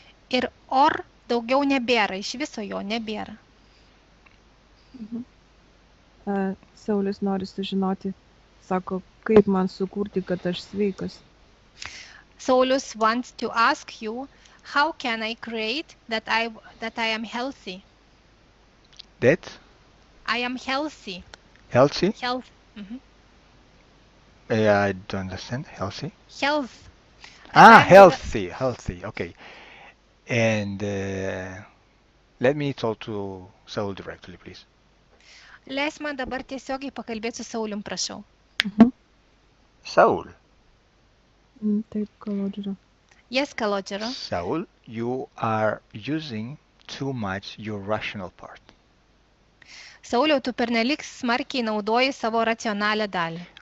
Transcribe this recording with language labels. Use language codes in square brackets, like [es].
[lt] Ir Or daugiau nebėra, iš viso jo nebėra. Saulius nori sužinoti, sako, kaip man sukurti, kad aš sveikas. [en] Saulius wants to ask you, how can I create that I am healthy? That? I am healthy. Healthy? Health. I don't understand. Healthy? Health. Healthy. Okay. And let me talk to Saul directly, please. [lt] Leis man dabar tiesiogiai pakalbėti su Saulium, prašau. [en] Saul. [lt] Taip, Kalodžero. [en] Yes, Kalodžero. Saul, you are using too much your rational part. [lt] Sauliau, tu pernelyg smarkiai naudoji savo racionalią dalį.